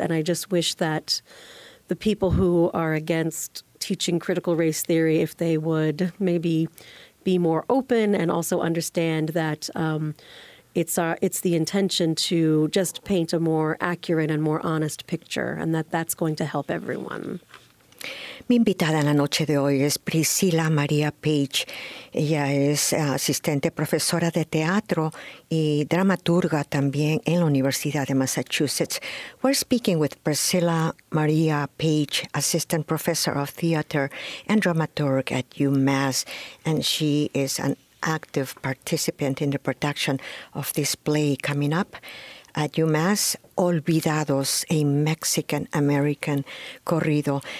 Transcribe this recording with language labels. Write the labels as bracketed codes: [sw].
[en] And I just wish that the people who are against teaching critical race theory, if they would maybe be more open and also understand that it's the intention to just paint a more accurate and more honest picture, and that's going to help everyone. [es] Mi invitada en la noche de hoy es Priscilla María Page. Ella es asistente profesora de teatro y dramaturga también en la Universidad de Massachusetts. [en] We're speaking with Priscilla María Page, assistant professor of theater and dramaturg at UMass, and she is an active participant in the production of this play coming up at UMass, Olvidados, a Mexican American Corrido.